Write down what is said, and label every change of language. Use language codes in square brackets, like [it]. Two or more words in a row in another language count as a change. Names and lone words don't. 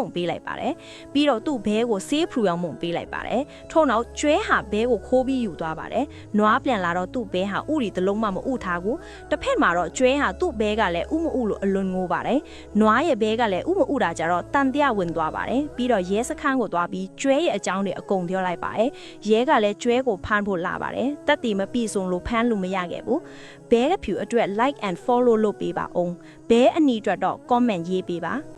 [my] ပေးလိုက်ပါတယ်။ပြီးတော့သူ့ဘဲကိုဆေးဖူအောင်မုံပေးလိုက်ပါတယ်။ထို့နောက်ကျွဲဟာဘဲကိုခိုးပြီးယူသွားပါတယ်။နွားပြန်လာတော့သူ့ဘဲဟာဥတွေတစ်လုံးမှမဥထားဘူး။တစ်ဖက်မှာတော့ကျွဲဟာသူ့ဘဲကလည်းဥမဥလို့အလွန်ငိုပါတယ်။နွားရဲ့ဘဲကလည်းဥမဥတာကြတော့တန်တရားဝင်သွားပါတယ်။ပြီးတော့ရဲစခန်းကိုသွားပြီးကျွဲရဲ့အကြောင်းတွေအကုန်ပြောလိုက်ပါတယ်။ရဲကလည်းကျွဲကိုဖမ်းဖို့လာပါတယ်။တက်တီမပြီဆုံးလို့ဖမ်းလို့မရခဲ့ဘူး။ဘဲကဖြူအတွက် [en] like and follow [my] လုပ်ပေးပါအောင်။ဘဲအနီအတွက်တော့ comment ရေးပေးပါ။